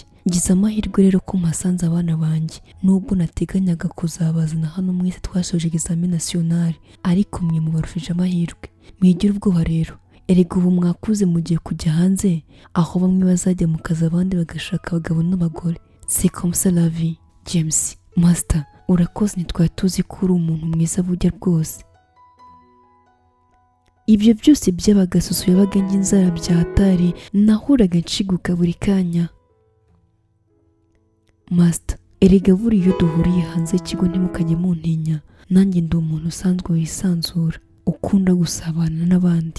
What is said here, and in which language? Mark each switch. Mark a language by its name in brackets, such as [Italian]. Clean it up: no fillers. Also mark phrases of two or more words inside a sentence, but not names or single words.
[Kinyarwanda] Ngize amahirwe rero ko mpasanze abana banjye, nubwo nateganyaga kuzabazana hano mwese twasoje [French] examen national, [Kinyarwanda] ariko mwe mubarushije amahirwe. Mwigira ubwoba rero, erega ubu mwakuze mugiye kujya hanze, aho bamwe bazajya mu kazi abandi bagashaka abagabo n'abagore. [French] C'est comme ça la vie. [Kinyarwanda] James Master urakoze, ntitwari tuzi ko uri umuntu mwiza burya rwose. Ibyo byose byabaga Susu yabaga inzara bya hatari, nahuraga nshiguka buri kanya. Master erega buri iyo duhuriye hanze y'ikigo ntimukajye muntinya, nanjye ndi umuntu usanzwe wisanzura ukunda gusabana n'abandi.